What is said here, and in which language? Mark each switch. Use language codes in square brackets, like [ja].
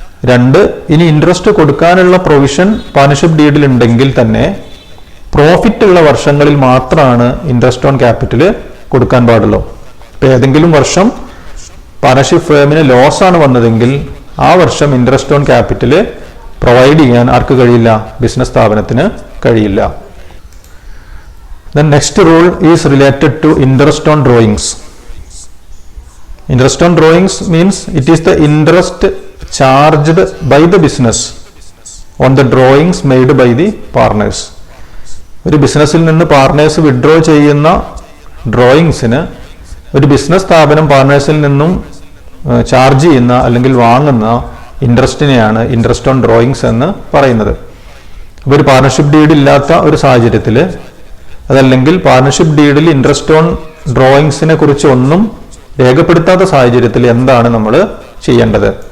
[ml] 2, ഇനി ഇൻട്രസ്റ്റ് കൊടുക്കാനുള്ള provision partnership ഡീഡിൽ ഉണ്ടെങ്കിൽ തന്നെ പ്രോഫിറ്റ് ഉള്ള വർഷങ്ങളിൽ മാത്രമാണ് ഇൻട്രസ്റ്റ് ഓൺ ക്യാപിറ്റൽ കൊടുക്കാൻ പാടുള്ളൂ. ഇപ്പം ഏതെങ്കിലും വർഷം പാർട്ണർഷിപ്പ് ഫേമിന് ലോസ് ആണ് വന്നതെങ്കിൽ ആ വർഷം ഇൻട്രസ്റ്റ് ഓൺ ക്യാപിറ്റൽ പ്രൊവൈഡ് ചെയ്യാൻ ആർക്ക് കഴിയില്ല? ബിസിനസ് സ്ഥാപനത്തിന് കഴിയില്ല. [en] The next rule is related to interest on drawings. Interest on drawings means it is the interest charged by the business on the drawings made by the partners. [ml] ഒരു ബിസിനസ്സിൽ നിന്ന് partners withdraw ചെയ്യുന്ന ഡ്രോയിങ്സിന് ഒരു business സ്ഥാപനം പാർട്ട്നേഴ്സിൽ നിന്നും charge ചെയ്യുന്ന അല്ലെങ്കിൽ വാങ്ങുന്ന ഇൻട്രസ്റ്റിനെയാണ് ഇൻട്രസ്റ്റ് ഓൺ ഡ്രോയിങ്സ് എന്ന് പറയുന്നത്. അപ്പോൾ ഒരു പാർട്ണർഷിപ്പ് ഡീഡ് ഇല്ലാത്ത ഒരു സാഹചര്യത്തിൽ, അതല്ലെങ്കിൽ പാർട്ണർഷിപ്പ് ഡീഡിൽ ഇൻട്രസ്റ്റ് ഓൺ ഡ്രോയിങ്സിനെ കുറിച്ച് ഒന്നും രേഖപ്പെടുത്താത്ത സാഹചര്യത്തിൽ എന്താണ് നമ്മൾ ചെയ്യേണ്ടത്?